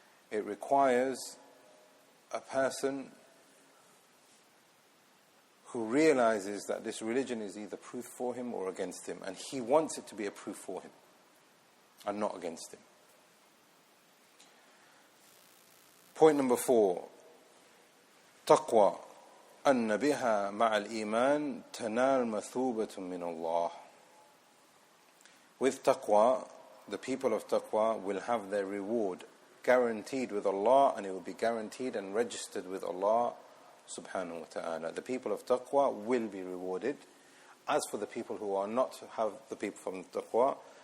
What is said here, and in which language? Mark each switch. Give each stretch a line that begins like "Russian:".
English: It requires a person who realizes that this religion is either proof for him or against him, and he wants it to be a proof for him and not against him. Point number 4,
Arabic: taqwa أن بها مع الإيمان تنال مثوبة من الله.
English: With taqwa, the people of taqwa will have their reward guaranteed with Allah, and it will be guaranteed and registered with Allah subhanahu wa ta'ala. The people of taqwa will be rewarded. As for the people who are not have the people from taqwa,